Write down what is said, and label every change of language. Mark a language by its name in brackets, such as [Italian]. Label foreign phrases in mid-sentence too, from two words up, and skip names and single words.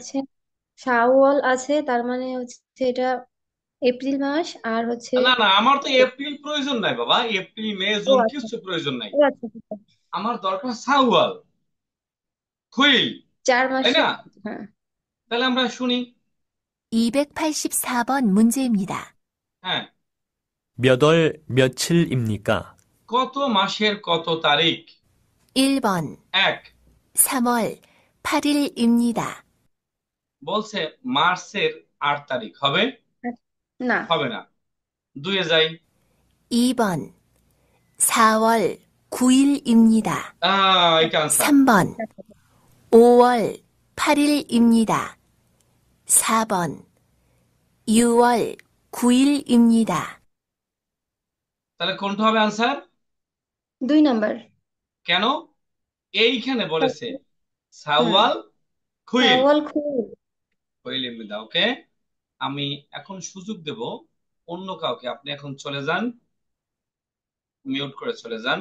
[Bangla] হচ্ছে শাওয়াল আছে, তার মানে হচ্ছে এটা এপ্রিল মাস, আর হচ্ছে না না, আমার তো এপ্রিল প্রয়োজন নাই বাবা, এপ্রিল মে ও জুন আচ্ছা, কিছু প্রয়োজন নাই। ও আচ্ছা ঠিক আছে। আমার দরকার [Korean] 사월, 구일, [Bangla] চার তাই না? মাসের, হ্যাঁ। তাহলে আমরা শুনি। [Korean] 284번 문제입니다. [Bangla] হ্যাঁ, [Korean] 몇 월 며칠입니까? [Bangla] কত মাসের কত তারিখ? [Korean] 1번 [Bangla] এক, [Korean] 3월 8일입니다. [Bangla] বলছে মার্চের 8 তারিখ হবে? না, হবে না। দুইয়ে যাই। [Korean] 2번 4월 9일입니다. [Bangla] এটা আনসার। [Korean] 3번 5월 8일입니다. 4번 6월 9일입니다. [Bangla] তাহলে কোনটা হবে আনসার? 2 নাম্বার। কেন? এইখানে বলেছে হুম, [Korean] 사월, 구일. [Bangla] শাওয়াল খুব। খুইল এমনি দাও, ওকে। আমি এখন সুযোগ দেব অন্য কাউকে, আপনি এখন চলে যান, মিউট করে চলে যান।